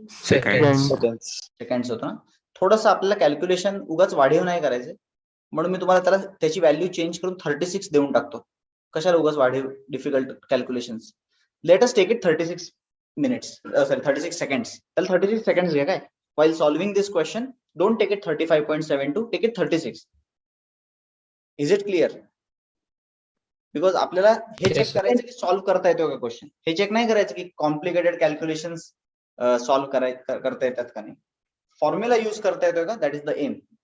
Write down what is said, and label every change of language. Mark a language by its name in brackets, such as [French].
[English] Second. [Marathi] Seconds होतो ना. थोडंसं आपल्याला कॅल्क्युलेशन उगाच वाढीव नाही करायचे, म्हणून मी तुम्हाला त्याला त्याची व्हॅल्यू चेंज करून 36 देऊन टाकतो. कशाला उगाच वाढीव [English] Difficult calculations. Let us take it 36 minutes, sorry 36 seconds. [Marathi] त्याला 36 सेकंड्स घ्या काय. [English] while solving this question, don't take it 35.72, take it 36. Is it clear? Because [Marathi] आपल्याला हे [English] Yes, [Marathi] चेक [English] sir. [Marathi] करायचं की सॉल्व्ह करता येतो का क्वेश्चन. हे चेक नाही करायचं की कॉम्प्लिकेटेड कॅल्क्युलेशन्स सॉल्व्ह करता येतात का नाही. [English] formula use [Marathi] करता येतोय का, [English] That is the M.